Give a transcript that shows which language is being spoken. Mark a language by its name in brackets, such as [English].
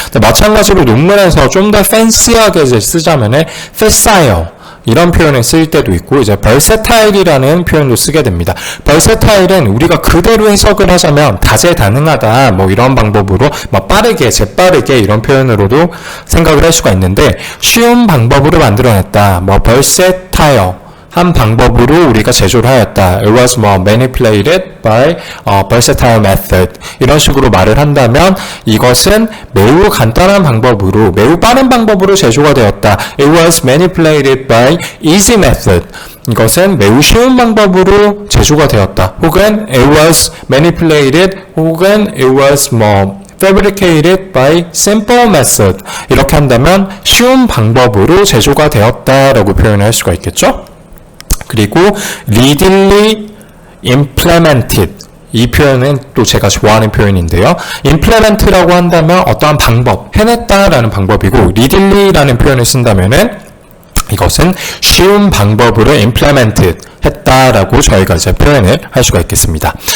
[Korean] 마찬가지로 논문에서 좀 더 팬시하게 쓰자면은 facile 이런 표현을 쓸 때도 있고, 이제 versatile이라는 표현도 쓰게 됩니다. versatile은 우리가 그대로 해석을 하자면 다재다능하다 이런 방법으로 빠르게, 재빠르게 이런 표현으로도 생각을 할 수가 있는데, 쉬운 방법으로 만들어냈다. versatile 한 방법으로 우리가 제조를 하였다. [English] It was manipulated by a versatile method. [Korean] 이런 식으로 말을 한다면 이것은 매우 간단한 방법으로, 매우 빠른 방법으로 제조가 되었다. [English] It was manipulated by easy method. [Korean] 이것은 매우 쉬운 방법으로 제조가 되었다. [English] 혹은 it was manipulated, 혹은 it was fabricated by simple method. [Korean] 이렇게 한다면 쉬운 방법으로 제조가 되었다라고 표현할 수가 있겠죠? 그리고 [English] readily implemented, [Korean] 이 표현은 또 제가 좋아하는 표현인데요. implement라고 한다면 어떠한 방법, 해냈다라는 방법이고, readilly라는 표현을 쓴다면은 이것은 쉬운 방법으로 implemented 했다라고 저희가 이제 표현을 할 수가 있겠습니다.